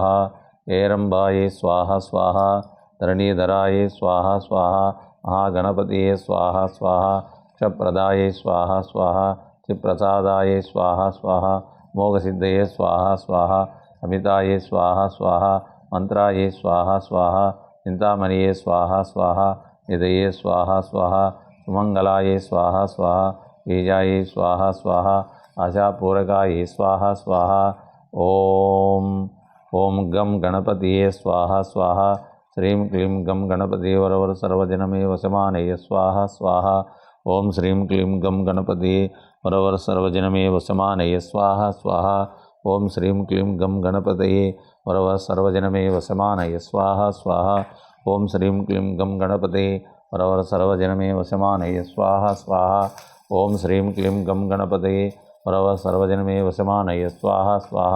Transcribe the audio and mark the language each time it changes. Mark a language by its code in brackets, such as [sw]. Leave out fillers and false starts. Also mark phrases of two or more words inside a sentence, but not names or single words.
[sa] ఏరంబాయే స్వాహ స్వాహ ధరణీధరాయే స్వాహ స్వాహ మహాగణపతయే స్వాహ స్వాహ క్షప్రదాయే స్వాహ స్వాహ చిప్రసాదాయే స్వాహ స్వాహ మోగసిద్ధయే స్వాహ స్వాహ అమితాయే స్వాహ స్వాహ మంత్రాయే స్వాహ స్వాహ చింతామణియే స్వాహ స్వాహ నిధయే స్వాహ స్వాహ సుమంగళాయే స్వాహ స్వాహ బీజాయే స్వాహ స్వాహ ఆశాపూరకాయే స్వాహ స్వాహ ఓం గం గణపతియే స్వాహ స్వాహ శ్రీం క్లీం గం గణపతి వరవర సర్వజనమే వశమానయ స్వాహ స్వాహ ఓం శ్రీం క్లీం గం గణపతి वरवर सर्वजनमे वसमानय स्वाहा स्वाहा। ओम श्रीं क्लीं गम गणपतये वरवर सर्वजनमे वसमानय स्वाहा स्वाहा। ओम श्रीं क्लीं गम गणपतये वरवर सर्वजनमे वसमानय स्वाहा स्वाहा। ओम श्रीं क्लीं गम गणपतये वरवर सर्वजनमे वसमानय स्वाहा स्वाहा।